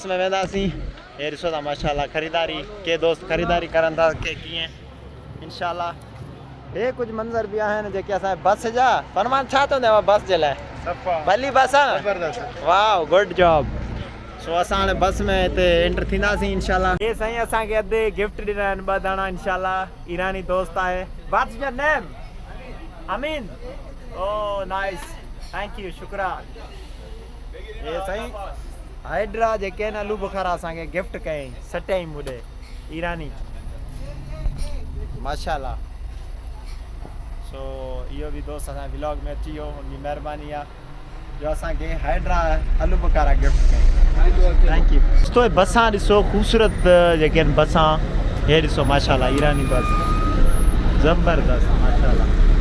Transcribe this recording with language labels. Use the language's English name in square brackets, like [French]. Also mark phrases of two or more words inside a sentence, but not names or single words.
[Sindhi] में वेंदासीं हे ॾिसो था माशाल्लाह ख़रीदारी के दोस्त ख़रीदारी करनि था के कीअं इंशाल्लाह हे कुझु मंज़र बि आहिनि जेके असांजे बस जा फरमान छा चवंदा बस जे लाइ भली बस आहे वाह [English] good job [Sindhi] सो असां हाणे बस में हिते एंटर थींदासीं इंशाल्लाह हे साईं असांखे अधु गिफ्ट ॾिना आहिनि 2 दाणा इंशाल्लाह ईरानी दोस्त आहे [English] what's your name [Sindhi] अमीन ओ [English] nice thank you [Sindhi] शुक्रान हे साईं हाइड्रा जेके आहिनि आलू बुखारा असांखे गिफ्ट कयईं सटियईं मुॾे ईरानी माशाल्लाह सो इहो बि दोस्त असांजे व्लॉग में अची वियो उनजी महिरबानी आहे जो असांखे हाइड्रा आलू बुखारा गिफ्ट कयईं [English] thank you [Sindhi] दोस्तो बसां ॾिसो ख़ूबसूरत जेके आहिनि बसां हे ॾिसो माशाल्लाह ईरानी बस ज़बरदस्त माशाल्लाह